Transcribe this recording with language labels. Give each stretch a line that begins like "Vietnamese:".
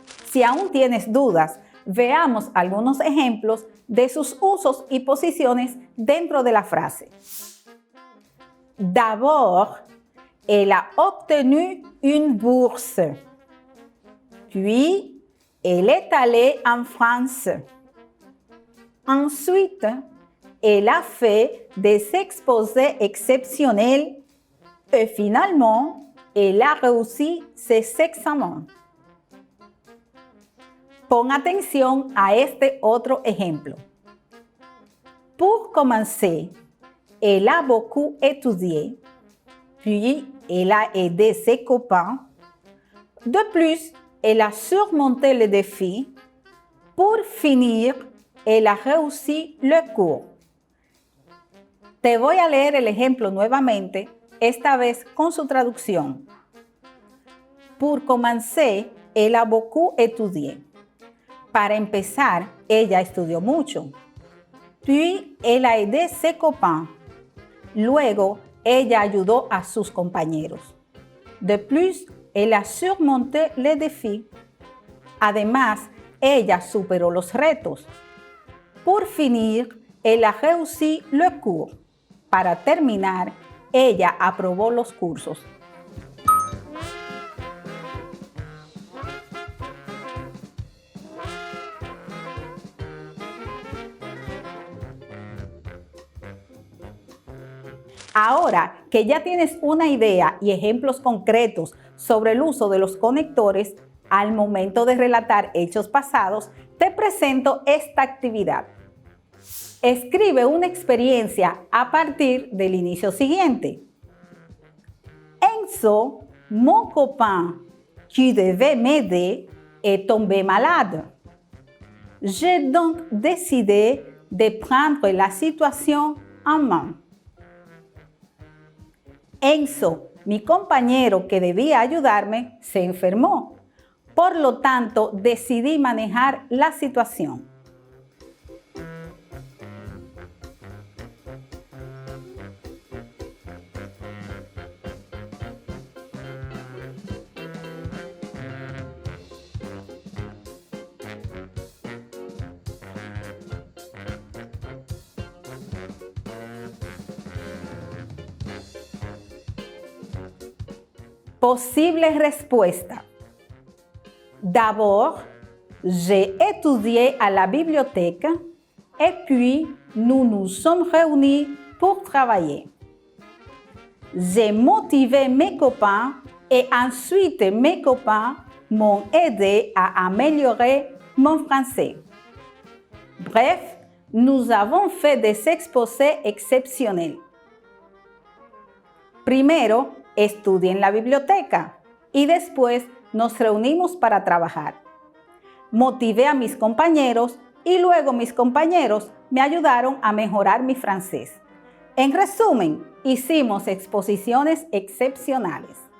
Spanish: Si aún tienes dudas, veamos algunos ejemplos de sus usos y posiciones dentro de la frase.
French: D'abord, elle a obtenu une bourse. Puis, elle est allée en France. Ensuite, elle a fait des exposés exceptionnels. Et finalement, elle a réussi ses examens.
Spanish: Pon atención a este otro ejemplo.
French: Pour commencer, elle a beaucoup étudié. Puis, elle a aidé ses copains. De plus, elle a surmonté le défi. Pour finir, elle a réussi le cours.
Spanish: Te voy a leer el ejemplo nuevamente, esta vez con su traducción.
French: Pour commencer, elle a beaucoup étudié.
Spanish: Para empezar, ella estudió mucho.
French: Puis, elle a aidé ses copains.
Spanish: Luego, ella ayudó a sus compañeros.
French: De plus, elle a surmonté le défi.
Spanish: Además, ella superó los retos.
French: Pour finir, elle a réussi le cours.
Spanish: Para terminar, ella aprobó los cursos. Ahora que ya tienes una idea y ejemplos concretos sobre el uso de los conectores, al momento de relatar hechos pasados, te presento esta actividad. Escribe una experiencia a partir del inicio siguiente.
French: Enzo, mon copain, qui devait m'aider, est tombé malade. J'ai donc décidé de prendre la situation en main.
Spanish: Enzo, mi compañero que debía ayudarme, se enfermó. Por lo tanto, decidí manejar la situación. Posible respuesta.
French: D'abord, j'ai étudié à la bibliothèque et puis nous nous sommes réunis pour travailler. J'ai motivé mes copains et ensuite mes copains m'ont aidé à améliorer mon français. Bref, nous avons fait des exposés exceptionnels.
Spanish: Primero, estudié en la biblioteca y después nos reunimos para trabajar. Motivé a mis compañeros y luego mis compañeros me ayudaron a mejorar mi francés. En resumen, hicimos exposiciones excepcionales.